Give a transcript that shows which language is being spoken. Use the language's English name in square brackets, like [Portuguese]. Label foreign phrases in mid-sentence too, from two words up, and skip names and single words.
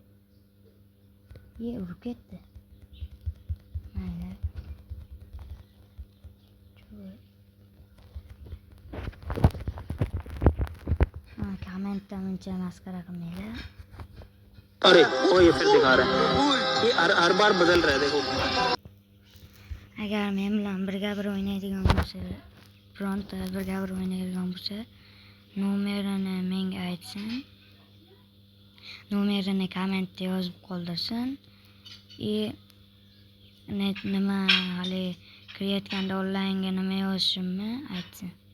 [Uzbek] Urib ketdi. Mayli. Kommentda uncha masxara qilmanglar. [Hindi] अरे वो ये फिर दिखा रहा है ये हर बार बदल रहा है देखो [Uzbek] Agar men bilan birga bir o'ynaydigan bo'lsa, bironta birga bir o'ynaydigan bo'lsa, nomerini menga aytsin. Nomerini kommentda yozib qoldirsin. Nima hali kirayotganda onlaynga nima yozishimni aytsin.